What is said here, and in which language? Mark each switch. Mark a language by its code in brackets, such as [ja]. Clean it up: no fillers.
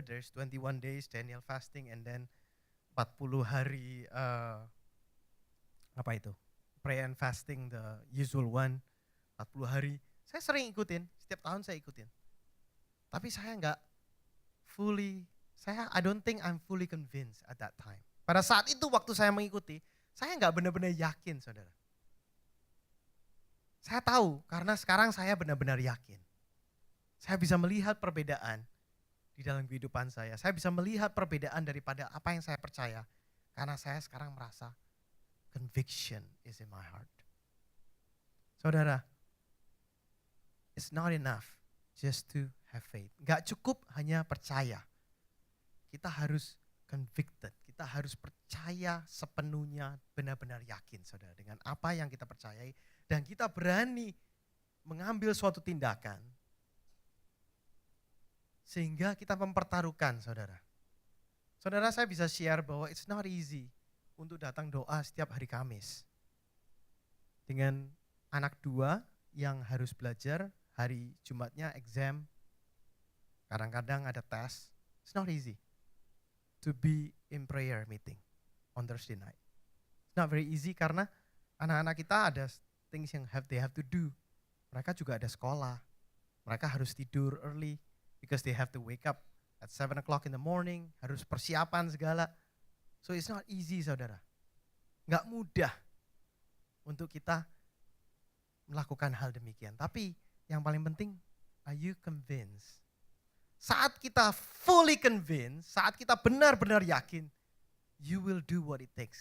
[en] There's 21 days Daniel fasting and then 40 hari prayer and fasting, the usual one. 40 hari. [id] Saya sering ikutin. Setiap tahun saya ikutin. Tapi saya enggak [en] fully, I don't think I'm fully convinced at that time. [id] Pada saat itu waktu saya mengikuti, saya enggak benar-benar yakin, saudara. Saya tahu karena sekarang saya benar-benar yakin. Saya bisa melihat perbedaan di dalam kehidupan saya. Saya bisa melihat perbedaan daripada apa yang saya percaya. Karena saya sekarang merasa [en] conviction is in my heart. Saudara, it's not enough just to have faith. [id] Enggak cukup hanya percaya. Kita harus convicted, kita harus percaya sepenuhnya, benar-benar yakin, saudara, dengan apa yang kita percayai. Dan kita berani mengambil suatu tindakan, sehingga kita mempertaruhkan, saudara. Saudara, saya bisa share bahwa [en] it's not easy [id] untuk datang doa setiap hari Kamis. Dengan anak 2 yang harus belajar, hari Jumatnya exam, kadang-kadang ada tes, [en] it's not easy to be in prayer meeting on Thursday night. It's not very easy [id] karena anak-anak kita ada [en] things yang they have to do. [id] Mereka juga ada sekolah. Mereka harus tidur [en] early because they have to wake up at 7 o'clock in the morning, [id] harus persiapan segala. [en] So it's not easy, saudara. [id] Nggak mudah untuk kita melakukan hal demikian. Tapi yang paling penting, [en] are you convinced? [id] Saat kita [en] fully convinced, [id] saat kita benar-benar yakin, [en] you will do what it takes.